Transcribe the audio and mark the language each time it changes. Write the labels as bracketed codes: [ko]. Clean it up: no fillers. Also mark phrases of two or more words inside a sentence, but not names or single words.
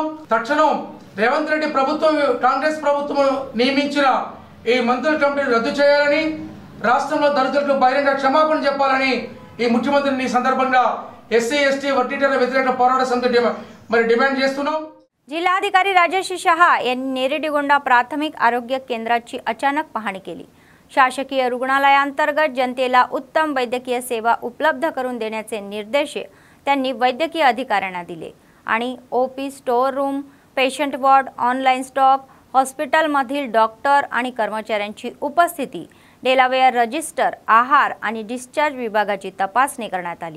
[te] తక్షణం రేవంత్ రెడ్డి ప్రభుత్వం, కాంగ్రెస్ ప్రభుత్వం నియమించిన ఈ మంత్రుల కమిటీని రద్దు చేయాలని, రాష్ట్రంలో దళితులకు బహిరంగ క్షమాపణ చెప్పాలని ఈ ముఖ్యమంత్రిని సందర్భంగా SC/ST వర్గీకరణ వ్యతిరేక పోరాట సమితి మరి డిమాండ్ చేస్తున్నాం। [mr] जिल्हाधिकारी राजेश शहा यांनी नेरेडीगोंडा प्राथमिक आरोग्य केंद्राची अचानक पाहणी केली। शासकीय रुग्णालयाअंतर्गत जनतेला उत्तम वैद्यकीय सेवा उपलब्ध करून देण्याचे निर्देश त्यांनी वैद्यकीय अधिकाऱ्यांना दिले आणि ओपी स्टोअर रूम, पेशंट वॉर्ड, ऑनलाईन स्टॉक, हॉस्पिटलमधील डॉक्टर आणि कर्मचाऱ्यांची उपस्थिती, डेलावेअर रजिस्टर, आहार आणि डिस्चार्ज विभागाची तपासणी करण्यात आली।